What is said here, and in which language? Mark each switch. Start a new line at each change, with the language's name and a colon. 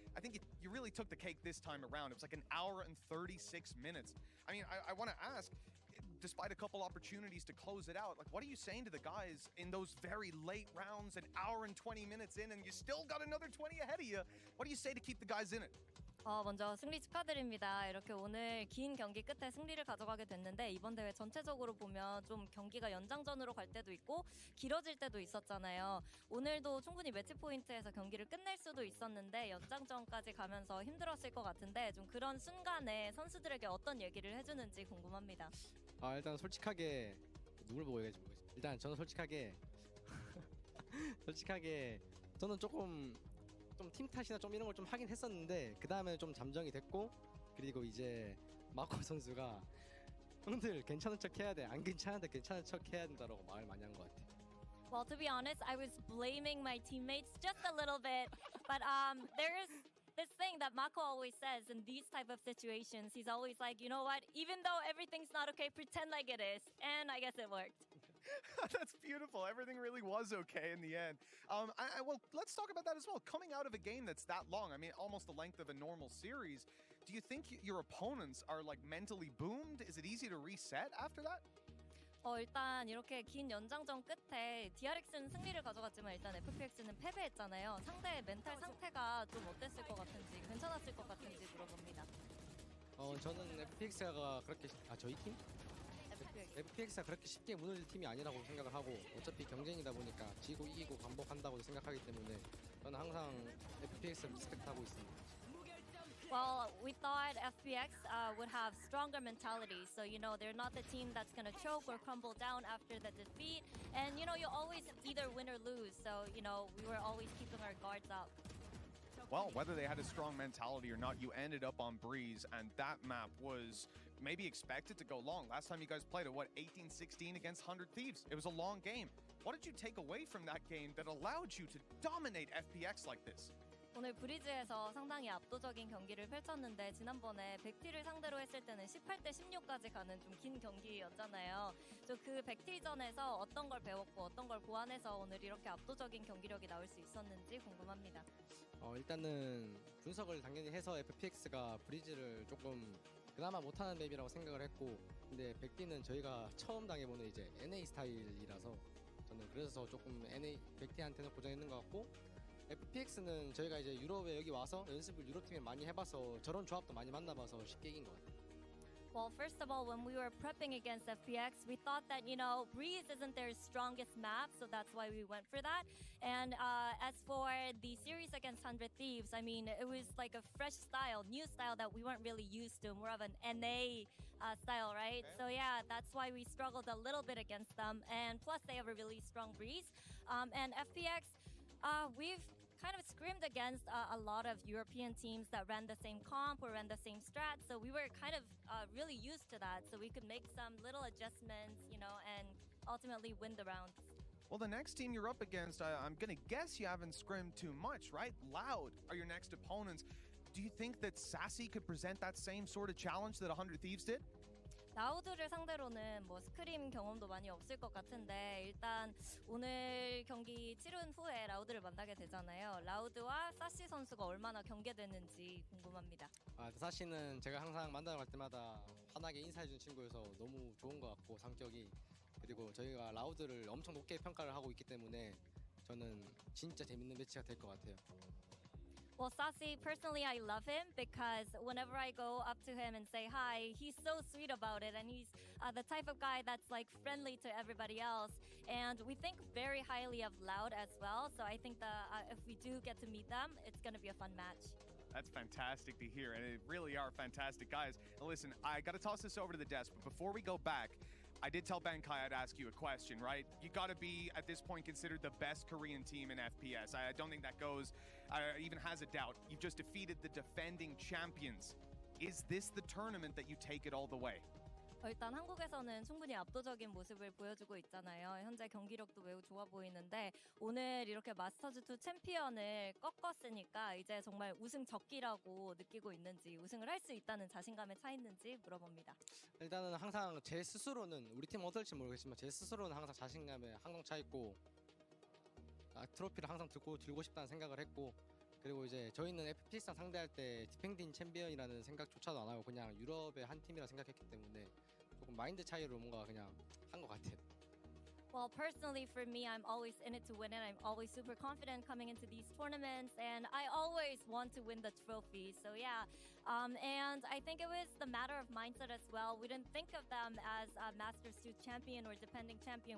English: I think you really took the cake this time around. It was like an hour and 36 minutes. I mean, I want to ask, despite a couple opportunities to close it out, like, what are you saying to the guys in those very late rounds, an hour and 20 minutes in, and you still got another 20 ahead of you? What do you say to keep the guys in it?
Korean: 먼저 승리 축하드립니다. 이렇게 오늘 긴 경기 끝에 승리를 가져가게 됐는데 이번 대회 전체적으로 보면 좀 경기가 연장전으로 갈 때도 있고 길어질 때도 있었잖아요. 오늘도 충분히 매치 포인트에서 경기를 끝낼 수도 있었는데 연장전까지 가면서 힘들었을 것 같은데 좀 그런 순간에 선수들에게 어떤 얘기를 해주는지 궁금합니다. 일단 솔직하게 누굴 보고 얘기할지 모르겠어요. 일단 저는 솔직하게 저는 조금 좀 팀 탓이나 좀 이런 걸 좀 하긴 했었는데 그 다음에 좀 잠정이 됐고 그리고 이제 마코 선수가 형들 괜찮은 척 해야 돼. 안 괜찮은데 괜찮은 척 해야 된다라고 말을 많이 한 것 같아.
English: Well, to be honest, I was blaming my teammates just a little bit, but there's this thing that Mako always says in these type of situations. He's always like, you know what? Even though everything's not okay, pretend like it is. And I guess it worked. That's beautiful. Everything really was okay in the end. Well, let's talk about that as well. Coming out of a game that's that long, I mean, almost the length of a normal series, do you think your opponents are like mentally boomed? Is it easy to reset after that?
Korean: 일단 이렇게 긴 연장전 끝에 DRX는 승리를 가져갔지만 일단 FPX는 패배했잖아요. 상대의 멘탈 상태가 좀 어땠을 것 같은지, 괜찮았을 것 같은지 물어봅니다. 저는 FPX가 그렇게 저희 팀? FPX가 그렇게 쉽게 무너질 팀이 아니라고 생각을 하고 어차피 경쟁이다 보니까 지고 이기고 반복한다고 생각하기 때문에 저는 항상 FPX를 리스펙트하고 있습니다.
English: Well, we thought FPX would have stronger mentality. So, you know, they're not the team that's going to choke or crumble down after the defeat. And, you know, you always either win or lose. So, you know, we were always keeping our guards up. Well, whether they had a strong mentality or not, you ended up on Breeze, and that map was maybe expected to go long. Last time you guys played it, 18-16 against 100 Thieves? It was a long game. What did you take away from that game that allowed you to dominate FPX like this?
Korean: 오늘 브리즈에서 상당히 압도적인 경기를 펼쳤는데 지난번에 백티를 상대로 했을 때는 18대 16까지 가는 좀 긴 경기였잖아요. 그 백티전에서 어떤 걸 배웠고 어떤 걸 보완해서 오늘 이렇게 압도적인 경기력이 나올 수 있었는지 궁금합니다. 일단은 분석을 당연히 해서 FPX가 브리즈를 조금 그나마 못하는 맵이라고 생각을 했고 근데 백티는 저희가 처음 당해보는 이제 NA 스타일이라서 저는 그래서 조금 백티한테는 고정했는 것 같고 FPX는 저희가 이제 유럽에 여기 와서 연습을 유럽팀에 많이 해봐서 저런 조합도 많이 만나봐서 쉽게 이긴 것 같아요.
English: Well, first of all, when we were prepping against FPX, we thought that, you know, Breeze isn't their strongest map, so that's why we went for that. And as for the series against 100 Thieves, I mean, it was like a fresh style, new style that we weren't really used to, more of an NA style, right? Okay. So yeah, that's why we struggled a little bit against them. And plus, they have a really strong Breeze. And FPX, we've kind of scrimmed against a lot of European teams that ran the same comp or ran the same strat. So we were kind of really used to that. So we could make some little adjustments, you know, and ultimately win the rounds. Well, the next team you're up against, I'm going to guess you haven't scrimmed too much, right? Loud are your next opponents. Do you think that Sassy could present that same sort of challenge that 100 Thieves did?
Korean: 라우드를 상대로는 뭐 스크림 경험도 많이 없을 것 같은데 일단 오늘 경기 치른 후에 라우드를 만나게 되잖아요. 라우드와 사시 선수가 얼마나 경계되는지 궁금합니다. 사시는 제가 항상 만나러 갈 때마다 환하게 인사해준 친구여서 너무 좋은 것 같고 성격이 그리고 저희가 라우드를 엄청 높게 평가를 하고 있기 때문에 저는 진짜 재밌는 매치가 될 것 같아요.
English: Well, Sassy, personally, I love him because whenever I go up to him and say hi, he's so sweet about it. And he's the type of guy that's like friendly to everybody else. And we think very highly of Loud as well. So I think that if we do get to meet them, it's going to be a fun match. That's fantastic to hear, and it really are fantastic guys. And listen, I got to toss this over to the desk, but before we go back, I did tell Bankai I'd ask you a question, right? You got to be, at this point, considered the best Korean team in FPS. I don't think that goes, even has a doubt. You've just defeated the defending champions. Is this the tournament that you take it all the way?
Korean: 일단 한국에서는 충분히 압도적인 모습을 보여주고 있잖아요. 현재 경기력도 매우 좋아 보이는데 오늘 이렇게 마스터즈2 챔피언을 꺾었으니까 이제 정말 우승 적기라고 느끼고 있는지, 우승을 할 수 있다는 자신감에 차 있는지 물어봅니다. 일단은 항상 제 스스로는 우리 팀 어떨지 모르겠지만 제 스스로는 항상 자신감에 항상 차 있고 트로피를 항상 들고 싶다는 생각을 했고, 그리고 이제 저희는 FPX랑 상대할 때 디펜딩 챔피언이라는 생각조차도 안 하고 그냥 유럽의 한 팀이라 생각했기 때문에 조금 마인드 차이로 뭔가 그냥 한 것 같아요.
English: Well, personally for me, I'm always in it to win it. I'm always super confident coming into these tournaments, and I always want to win the trophy. So yeah, and I think it was the matter of mindset as well. We didn't think of them as a Masters 2 champion or defending champion.